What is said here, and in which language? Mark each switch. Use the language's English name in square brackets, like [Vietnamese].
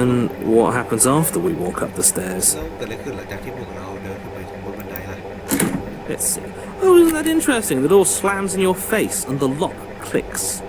[English] And what happens after we walk up the stairs? [Thai] แล้วเกิดอะไรขึ้นหลังจากที่พวกเราเดินขึ้นไปบนบันไดล่ะ [English] Let's see. Oh, isn't that interesting? The door slams in your face and the lock clicks.